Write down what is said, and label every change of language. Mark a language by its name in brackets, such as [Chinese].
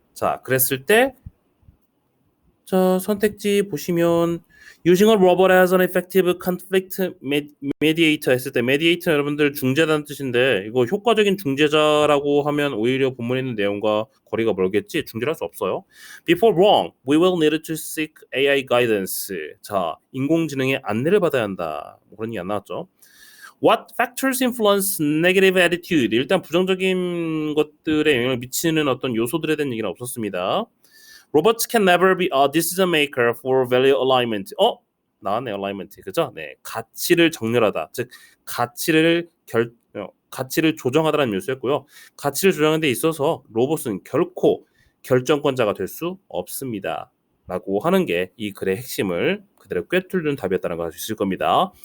[Korean] 자, 그랬을 때 자, 선택지 보시면 [English] using a robot as an effective conflict mediator [Korean] 했을 때 mediator 여러분들 중재자는 뜻인데 이거 효과적인 중재자라고 하면 오히려 본문에 있는 내용과 거리가 멀겠지 중재할 수 없어요. [English] Before wrong, we will need to seek AI guidance. [Korean] 자, 인공지능의 안내를 받아야 한다. 그런 얘기 안 나왔죠. [English] What factors influence negative attitude? [Korean] 일단 부정적인 것들에 영향을 미치는 어떤 요소들에 대한 얘기는 없었습니다. [English] Robots can never be a decision maker for value alignment. [Korean] 나왔네, alignment. 그죠? 네. 가치를 정렬하다. 즉, 가치를 조정하다라는 요소였고요. 가치를 조정하는 데 있어서 로봇은 결코 결정권자가 될 수 없습니다. 라고 하는 게 이 글의 핵심을 그대로 꿰뚫는 답이었다는 걸 알 수 있을 겁니다.